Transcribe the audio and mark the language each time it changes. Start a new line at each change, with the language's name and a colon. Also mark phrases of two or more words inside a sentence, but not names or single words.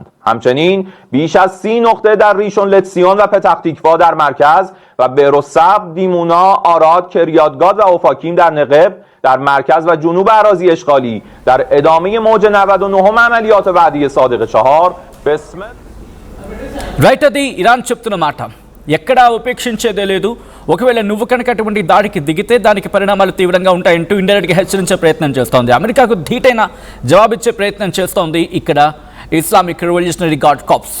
Persian: همچنین بیش از 30 نقطه در ریشون لتسیون و پتختیکوا در مرکز و بهروزسبز، دیمونا، آراد، کریاتگاد و اوفاکیم در نقب در مرکز و جنوب اراضی اشغالی در ادامه موج 99 عملیات وعده صادق 4 بسم
Telugu: రైట్ అది ఇరాన్ చెప్తున్న మాట ఎక్కడా ఉపేక్షించేదే లేదు. ఒకవేళ నువ్వు కనుక అటువంటి దాడికి దిగితే దానికి పరిణామాలు తీవ్రంగా ఉంటాయంటూ ఇండైరెక్ట్గా హెచ్చరించే ప్రయత్నం చేస్తోంది. అమెరికాకు ధీటైన జవాబిచ్చే ప్రయత్నం చేస్తోంది ఇక్కడ ఇస్లామిక్ రెవల్యూషనరీ గార్డ్ కార్ప్స్.